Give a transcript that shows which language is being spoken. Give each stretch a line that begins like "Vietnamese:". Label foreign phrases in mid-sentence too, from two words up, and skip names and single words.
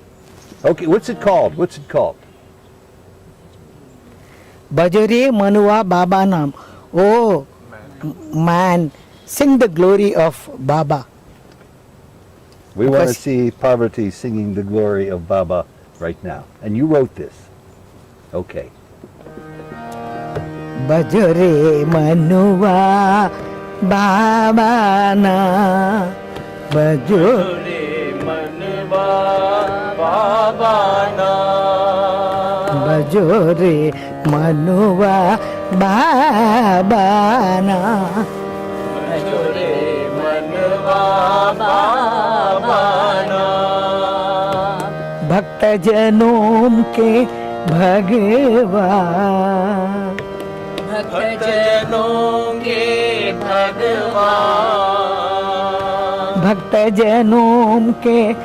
English: Okay, what's it called? What's it called?
Hindi: भजो रे मनुवा बाबा नाम.
English: Oh man, sing the glory of Baba. We want to Because- see Parvati singing the glory of Baba right now. And you wrote this. Okay.
Hindi: भजो रे मनुवा बाबा ना. भजो रे भजो रे मनुवा बाबा ना. भक्त जनों के भगवान भक्त जनों के